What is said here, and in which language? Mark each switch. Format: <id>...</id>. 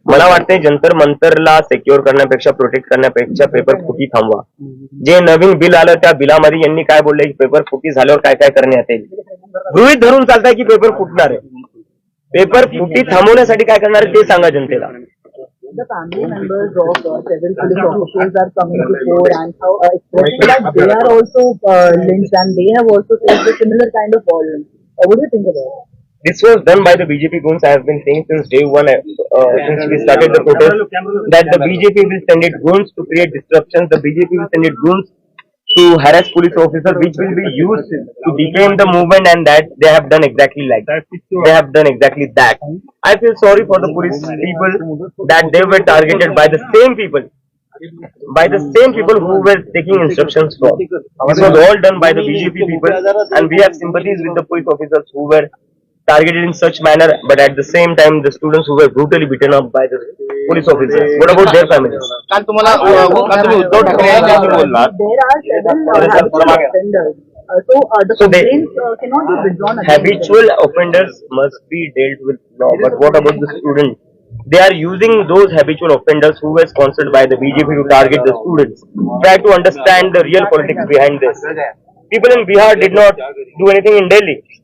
<mr>मला वाटतंय जंतर मंतरला सिक्युअर करण्यापेक्षा, प्रोटेक्ट करण्यापेक्षा पेपर फुटी थांबवा. जे नवीन बिल आलं त्या बिलामध्ये यांनी काय बोललंय की पेपर फुटी झाल्यावर काय काय करण्यात येईल. गृहीत धरून चालताय की पेपर फुटणार आहे. पेपर फुटी थांबवण्यासाठी काय करणार आहे ते सांगा जनतेला.</mr> <en>The family members of several police officials are coming to court and expressing that they are also lynched and they have also faced a similar kind of violence. What do you think about it? This was done by the BJP goons. I have been saying since day one, since we started the protest, that the BJP will send its goons to create disruptions. The BJP will send its goons to harass police officers, which will be used to defame the movement, and that they have done exactly like that. They have done exactly that. I feel sorry for the police people that they were targeted by the same people. Who were taking instructions from. This was all done by the BJP people, and we have sympathies with the police officers who were targeted in such manner, but at the same time the students who were brutally beaten up by the police officers. What about their families?</en> <mr>काल तुम्ही उद्धव ठाकरे यांच्याशी बोललात.</mr> <en>There are several habitual offenders. The So they- complaints cannot be withdrawn against them. Habitual offenders must be dealt with now, but what about the students? They are using those habitual offenders who were sponsored by the BJP to target the students. Try to understand the real politics behind this. People in Bihar did not do anything in Delhi.</en>